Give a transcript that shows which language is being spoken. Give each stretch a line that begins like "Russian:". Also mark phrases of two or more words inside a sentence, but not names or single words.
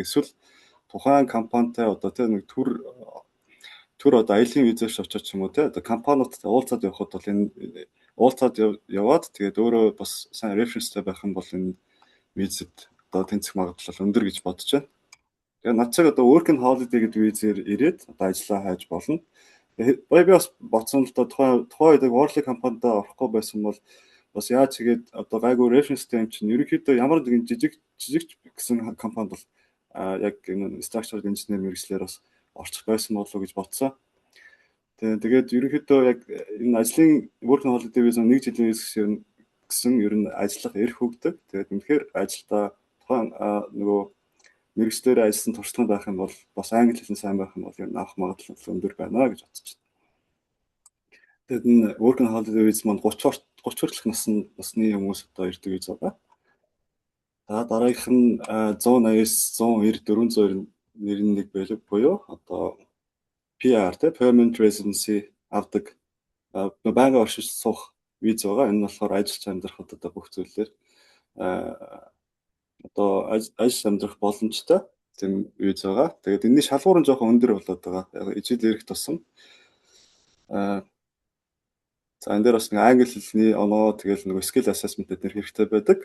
Mongolian: Эсвэл тухайн компанитай одоо те нэг төр одоо аялын визээс очиж ч юм уу те одоо компаниудтай уулзаад явхад бол энэ уулзаад яваад тэгээд өөрөө бас сайн референстэй байх юм бол энэ визэд одоо тэнцэх магадлал өндөр гэж бодож байна. Тэгээд над цаг одоо
English: work and holiday
Mongolian: гэдэг визээр ирээд одоо ажиллаа хайж болно. Би бас бодсон л да тухайн үед Worley компанид орохгүй байсан бол бас яаж тэгээд одоо гайгүй референстэй юм чинь ерөнхийдөө ямар нэгэн жижиг гэсэн компанид бол яг энэ
English: structural engineer
Mongolian: мэргэжлэр бас орчих байсан болов уу гэж бодсон. Тэгээд ерөнхийдөө яг энэ ажлын
English: work and holiday
Mongolian: виза 1 жилийн виз гэсэн ер нь ажиллах эрх өгдөг. Тэгээд үнэхээр ажилдаа тухайн нөгөө мэргэжлэрээ ажилласан туршлага байх юм бол бас англи хэлний сайн байх юм бол ер нь авах магадлал өндөр байна гэж бодож байна. Тэгээд энэ
English: work and holiday
Mongolian: виз маань 30 хүртэлх насны хүмүүс одоо ирдэг виз байгаа. За дараагийнх нь 180-с 190 491 байлиг буюу одоо PR тэ
English: permanent residency
Mongolian: авдаг байнгын оршиж суух виз байгаа. Энэ нь болохоор ажиллаж амьдрахад одоо бүх зүйлээр одоо ажил амьдрах боломжтой тийм виз байгаа. Тэгээд энэний шалгуур нь жоохон өндөр болоод байгаа. Яг ижил ирэх тусам за энэ дээр бас нэг англи хэлний оноо тэгэл нэг
English: skill assessment
Mongolian: дээр хэрэгтэй байдаг.